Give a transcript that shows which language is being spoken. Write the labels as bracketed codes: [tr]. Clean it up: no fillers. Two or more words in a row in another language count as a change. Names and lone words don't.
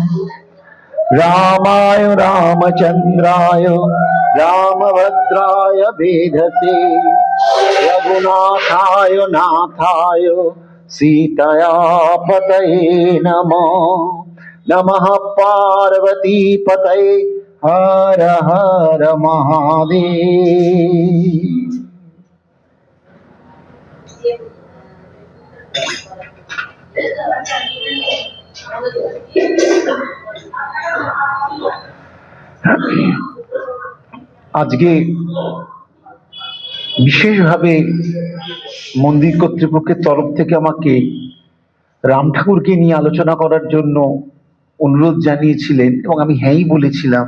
[sa] रामाय रामचन्द्राय रामभद्राय वेधसे रघुनाथाय नाथाय सीतया पतये नमः। नमः पार्वती पतये हर हर महादेव। [bn] আজকে বিশেষভাবে মন্দির কর্তৃপক্ষের তরফ থেকে আমাকে রাম ঠাকুরকে নিয়ে আলোচনা করার জন্য অনুরোধ জানিয়েছিলেন এবং আমি হ্যাঁই বলেছিলাম।